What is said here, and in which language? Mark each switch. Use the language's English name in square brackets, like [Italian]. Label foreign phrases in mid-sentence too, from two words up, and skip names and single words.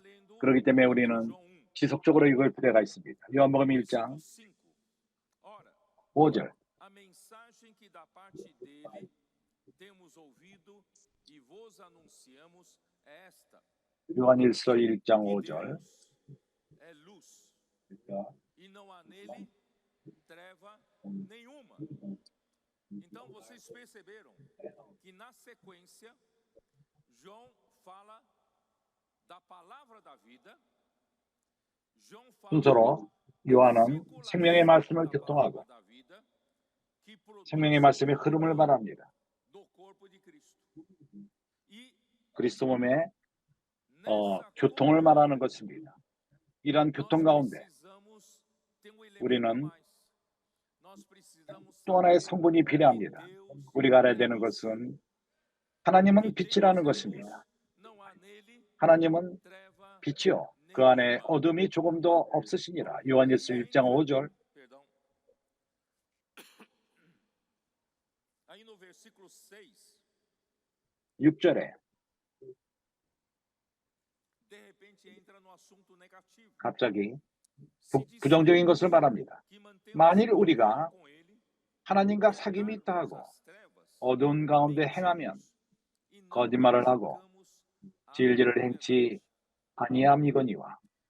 [Korean] 그렇기 때문에 우리는 지속적으로 읽을 필요가 있습니다. 요한복음 1장 5절. 요한일서 1장 5절. [Portuguese] Então vocês perceberam que na sequência João fala da palavra da vida. [Korean] 순서로 요한은 생명의 말씀을 교통하고 생명의 말씀의 흐름을 말합니다. 그리스도 몸의 교통을 말하는 것입니다. 이러한 교통 가운데 우리는 또 하나의 성분이 필요합니다. 우리가 알아야 되는 것은 하나님은 빛이라는 것입니다. 하나님은 빛이요 그 안에 어둠이 조금도 없으시니라. 요한일서 1장 5절. [Portuguese] Aí no versículo 6, [Korean] 6절에 갑자기 부정적인 것을 말합니다. 만일 우리가 하나님과 사귐이 있다 하고 어두운 가운데 행하면 거짓말을 하고 진리를 행치 아니함이거니와.